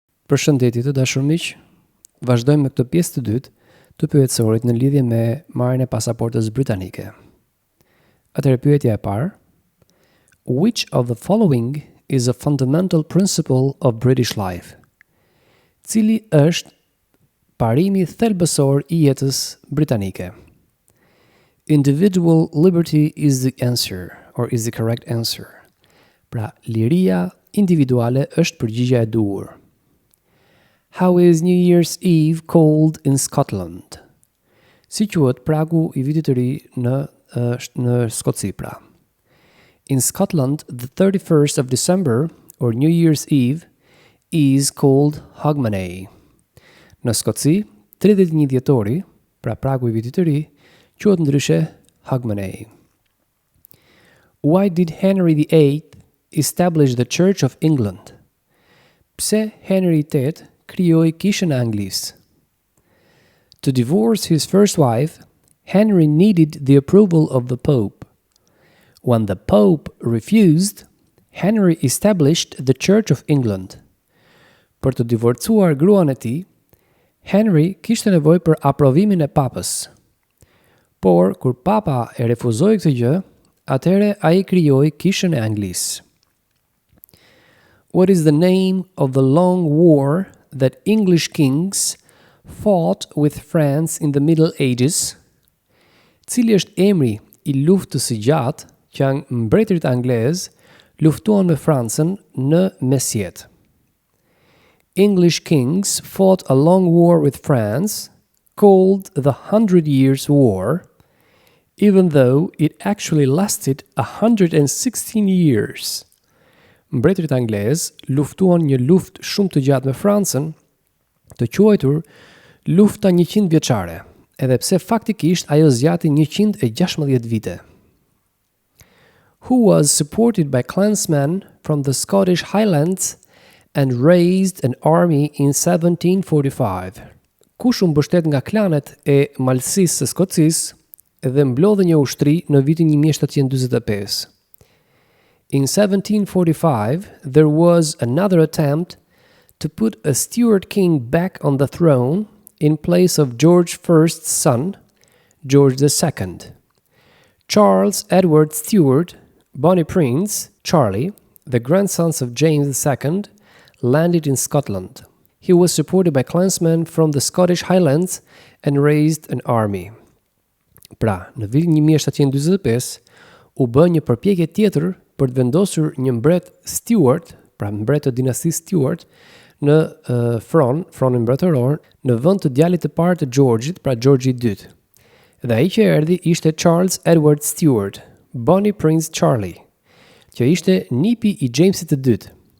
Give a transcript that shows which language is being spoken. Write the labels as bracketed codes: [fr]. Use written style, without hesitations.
[sq] Përshëndetje të dashur miq. Vazhdojmë me këtë pjesë të dytë të pyetësorit në lidhje me marrjen e pasaportës britanike. Atëherë pyetja e parë: [en] Which of the following is a fundamental principle of British life? [sq] Cili është parimi thelbësor I jetës britanike? [en] Individual liberty is the answer, or is the correct answer. [sq] Pra, liria individuale është përgjigjja e duhur. [en] How is New Year's Eve called in Scotland? [sq] Si quhet pragu I vitit të ri në Skoci pra? [en] In Scotland, the 31st of December, or New Year's Eve, is called Hogmanay. [sq] Në Skoci, 31 dhjetori, pra pragu I vitit të ri, quhet ndryshe Hogmanay. [en] Why did Henry VIII establish the Church of England? [sq] Pse Henry VIII krijoi kishën e Anglisë? [en] To divorce his first wife, Henry needed the approval of the Pope. When the Pope refused, Henry established the Church of England. [sq] Për të divorcuar gruan e tij, Henry kishte nevojë për aprovimin e Papës. Por kur Papa e refuzoi këtë gjë, atëherë ai krijoi kishën e Anglisë. [en] What is the name of the long war that English kings fought with France in the Middle Ages? [sq] Cili është emri I luftës së gjatë që mbretërit anglez luftuan me Francën në mesjet? [en] English kings fought a long war with France called the 100 Years' War, even though it actually lasted 116 years. [sq] Mbretërit anglez luftuan një luftë shumë të gjatë me Francën, të quajtur lufta 100 vjeçare, edhe pse faktikisht ajo zgjati 116 vite. [en] Who was supported by clansmen from the Scottish Highlands and raised an army in 1745? [sq] Kush u mbështet nga klanet e malësisë së Skocisë dhe mblodhi një ushtri në vitin 1745. [en] In 1745, there was another attempt to put a Stuart king back on the throne in place of George I's son, George II. Charles Edward Stuart, Bonnie Prince, Charlie, the grandsons of James II, landed in Scotland. He was supported by clansmen from the Scottish Highlands and raised an army. [sq] Pra, në vitin 1745, u bë një përpjekje tjetër për të vendosur një mbret Stuart, pra mbret të dinastisë Stuart, në fronin mbretëror, në vend të djalit të parë të George-it, pra George II. Dhe ai që erdhi ishte Charles Edward Stuart, Bonnie Prince Charlie, që ishte nipi I Jamesit të dytë.